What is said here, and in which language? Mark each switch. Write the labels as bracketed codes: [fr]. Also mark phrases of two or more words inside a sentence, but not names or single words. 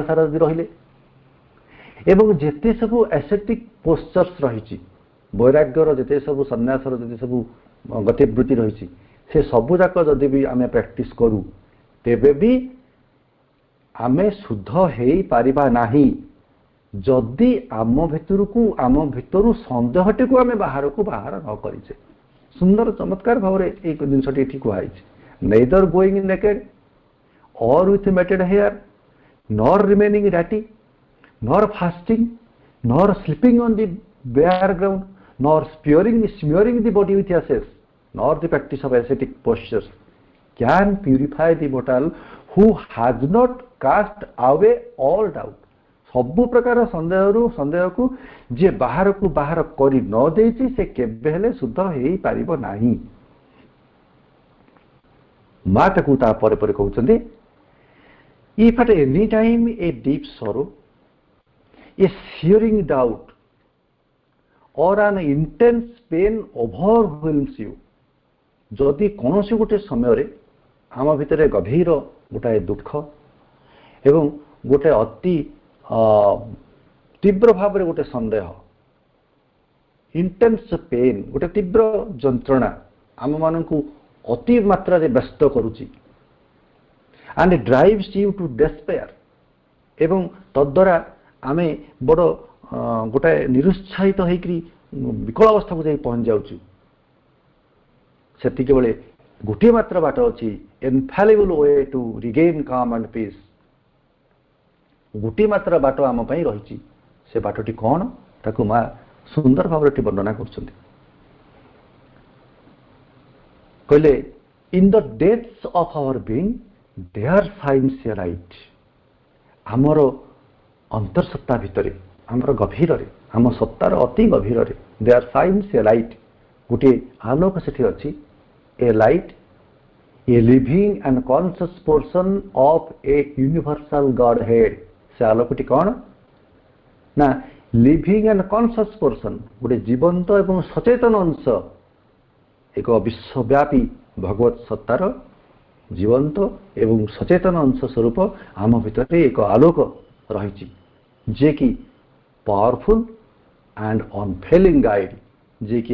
[or] ସାରା ଯଦି ରହିଲେ ଏବଂ ଯେତେ ସବୁ [en] ascetic postures [or] ରହିଛି ବୈରାଗ୍ୟର ଯେତେ ସବୁ ସନ୍ନ୍ୟାସର ଯେତେ ସବୁ ଗତିବୃତ୍ତି ରହିଛି ସେ ସବୁଯାକ ଯଦି ବି ଆମେ ପ୍ରାକ୍ଟିସ୍ କରୁ ତେବେ ବି ଆମେ ଶୁଦ୍ଧ ହେଇପାରିବା ନାହିଁ ଯଦି ଆମ ଭିତରୁ ସନ୍ଦେହଟିକୁ ଆମେ ବାହାରକୁ ବାହାର ନ କରିଛେ ସୁନ୍ଦର ଚମତ୍କାର ଭାବରେ ଏଇ ଜିନିଷଟି ଏଠି କୁହାଯାଇଛି [en] neither going in naked or with matted hair nor remaining ratty nor fasting nor sleeping on the bare ground nor smearing the body with ashes nor the practice of ascetic postures can purify the mortal who has not cast away all doubt [or] ସବୁ ପ୍ରକାର ସନ୍ଦେହକୁ ଯିଏ ବାହାରକୁ ବାହାର କରି ନ ଦେଇଛି ସେ କେବେ ହେଲେ ଶୁଦ୍ଧ ହେଇପାରିବ ନାହିଁ ମା ତାକୁ ତାପରେ ପରେ କହୁଛନ୍ତି [en] if at any time a deep sorrow a searing doubt or an intense pain overwhelms you [or] ଯଦି କୌଣସି ଗୋଟେ ସମୟରେ ଆମ ଭିତରେ ଗଭୀର ଗୋଟାଏ ଦୁଃଖ ଏବଂ ଗୋଟେ ଅତି ତୀବ୍ର ଭାବରେ ଗୋଟେ ସନ୍ଦେହ [en] intense pain [or] ଗୋଟେ ତୀବ୍ର ଯନ୍ତ୍ରଣା ଆମମାନଙ୍କୁ ଅତି ମାତ୍ରାରେ ବ୍ୟସ୍ତ କରୁଛି and [en] drives you to despair [or] ଏବଂ ତଦ୍ୱାରା ଆମେ ବଡ଼ ଗୋଟାଏ ନିରୁତ୍ସାହିତ ହେଇକରି ବିକଳ ଅବସ୍ଥାକୁ ଯାଇ ପହଞ୍ଚି ଯାଉଛୁ ସେତିକି ବେଳେ ଗୋଟିଏ ମାତ୍ର ବାଟ ଅଛି [en] infallible way to regain calm and peace [or] ଗୋଟିଏ ମାତ୍ର ବାଟ ଆମ ପାଇଁ ରହିଛି ସେ ବାଟଟି କ'ଣ ତାକୁ ମା ସୁନ୍ଦର ଭାବରେ ଏଠି ବର୍ଣ୍ଣନା କରୁଛନ୍ତି [en] କହିଲେ in the depths of our being there shines a light [or] ଆମର ଅନ୍ତର୍ସତ୍ତା ଭିତରେ ଆମର ଗଭୀରରେ ଆମ ସତ୍ତାର ଅତି ଗଭୀରରେ [en] there shines a light [or] ଗୋଟିଏ ଆଲୋକ ସେଠି ଅଛି [en] a light a living and conscious portion of a universal Godhead [or] ସେ ଆଲୋକଟି କ'ଣ ନା [en] living and conscious portion [or] ଗୋଟେ ଜୀବନ୍ତ ଏବଂ ସଚେତନ ଅଂଶ ଏକ ବିଶ୍ୱବ୍ୟାପୀ ଭଗବତ ସତ୍ତାର ଜୀବନ୍ତ ଏବଂ ସଚେତନ ଅଂଶ ସ୍ୱରୂପ ଆମ ଭିତରେ ଏକ ଆଲୋକ ରହିଛି ଯିଏକି [en] powerful and unfailing guide [or] ଯିଏକି